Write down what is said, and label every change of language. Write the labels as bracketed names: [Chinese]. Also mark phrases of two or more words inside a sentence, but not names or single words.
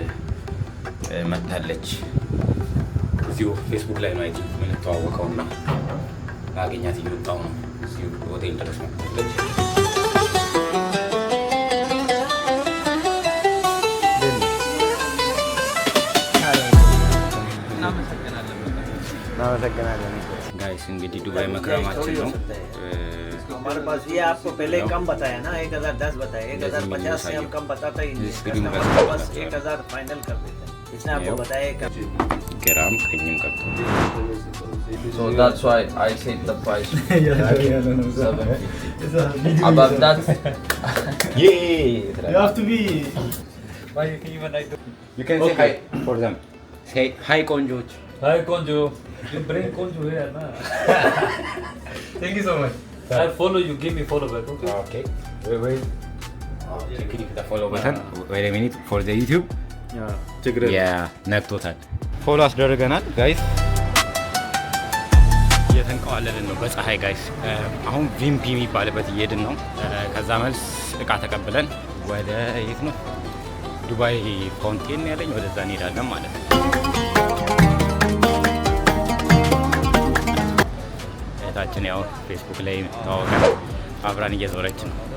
[Amharic] መታለች እዚሁ ፌስቡክ ላይ ነው አይተን የምንተዋወቀውና ላገኛት እየወጣሁ ነው። እዚሁ ሆቴል ድረስ መጥታለች። እናመሰግናለን ጋይስ። እንግዲህ ዱባይ መክረማችን ነው። [Hindi] हमारे पास ये आपको पहले कम बताया ना 1010 बताया 1050 से हम कम बताते ही नहीं। बस 1000 फाइनल कर देते हैं इसने आपको बताया ग्राम कहीं करते हैं। [English] So that's why I said the price. Above that, You have to be. Why you can even like you can say hi for them. Say hi konjoch. Hi Konjo. You bring Konjo here na. Thank you so much. I'll follow you. Give me follow back. Okay. Okay. Wait. Click the follow button. Wait a minute for the YouTube. Yeah. [Amharic] ነክቶታል። ፎሎ አስደርገናል ጋይስ። እየተንቀዋለልን ነው በፀሐይ ጋይስ። አሁን ቪምፒ የሚባልበት እየሄድን ነው። ከዛ መልስ እቃ ተቀብለን ወደ የት ነው ዱባይ ፋውንቴን ያለኝ ወደዛ እንሄዳለን ማለት ነው። እህታችን ያው ፌስቡክ ላይ ተዋወቀን አብራን እየዞረች ነው።